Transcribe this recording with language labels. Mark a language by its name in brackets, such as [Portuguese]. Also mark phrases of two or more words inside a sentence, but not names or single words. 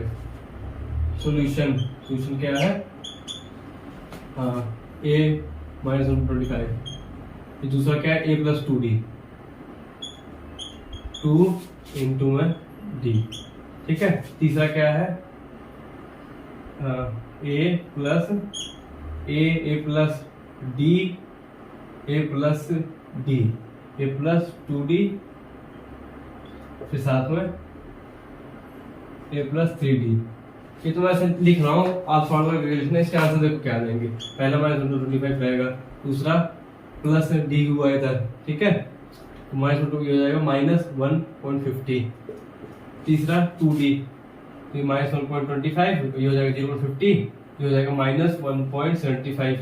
[Hindi] सॉल्यूशन क्या है, हाँ a -1.25। ये दूसरा क्या है, a + 2d 2 × d। ठीक है, तीसरा क्या है, a + d a + d a + 2d, फिर साथ में a + 3d। ये तो मैं ऐसे लिख रहा हूँ, आप फॉर्मूला लिखना। इसके आंसर देखो क्या देंगे, पहला -1.25 रहेगा, दूसरा प्लस d हुआ इधर। ठीक है, तो -2 हो जाएगा -1.50, तीसरा 2d, तो -1.25, ये हो जाएगा 0.50, ये हो जाएगा -1.75।